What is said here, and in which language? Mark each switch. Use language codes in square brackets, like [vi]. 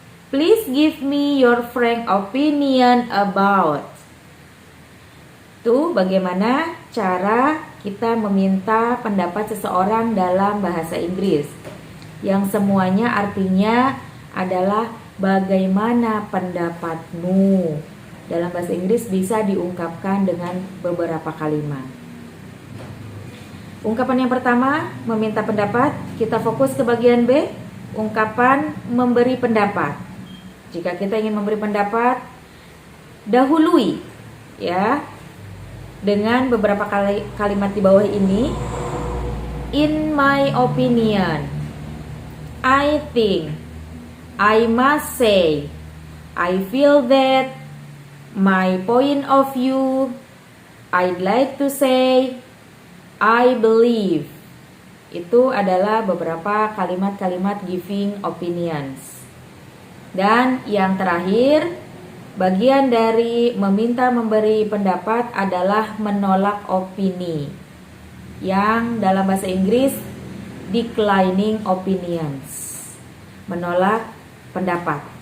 [en] Please give me your frank opinion about. [id] Itu bagaimana cara kita meminta pendapat seseorang dalam bahasa Inggris. Yang semuanya artinya adalah bagaimana pendapatmu. Dalam bahasa Inggris bisa diungkapkan dengan beberapa kalimat. Ungkapan yang pertama, meminta pendapat. Kita fokus ke bagian B, ungkapan memberi pendapat. Jika kita ingin memberi pendapat, dahului ya dengan beberapa kalimat di bawah ini. [en] In my opinion, I think, I must say, I feel that, my point of view, I'd like to say, I believe. [id] Itu adalah beberapa kalimat-kalimat giving opinions. Dan yang terakhir, bagian dari meminta memberi pendapat adalah menolak opini, yang dalam bahasa Inggris declining opinions, menolak pendapat.